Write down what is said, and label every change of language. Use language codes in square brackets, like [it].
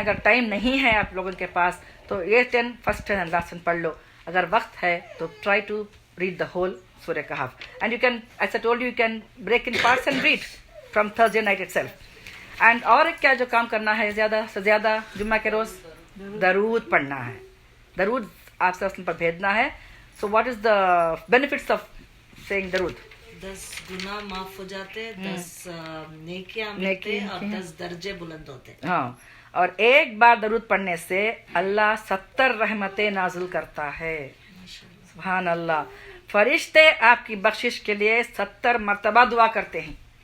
[hi] अगर टाइम नहीं है आप लोगों के पास तो ये 10 [en] first 10 and last 10 [hi] पढ़ लो. अगर वक्त है तो [en] Try to read the whole सूरह कहफ. And you can, as I told you, can break in parts and read from Thursday night itself. [hi] And और क्या जो काम करना है, ज़्यादा से ज़्यादा जुम्मा के रोज़ दरूद पढ़ना है. दरूद आपसे उस पर भेजना है. [en] So what is the benefits of saying दरूद? [hi] 10 गुनाह माफ हो जाते, 10 नेकियां मिलते और 10 दर्जे बुलंद होते. हाँ, और एक बार दरूद पढ़ने से अल्लाह 70 रहमतें नाज़िल करता है. सुभान अल्लाह. फरिश्ते आपकी बख्शिश के लिए 70 मरतबा दुआ करते हैं.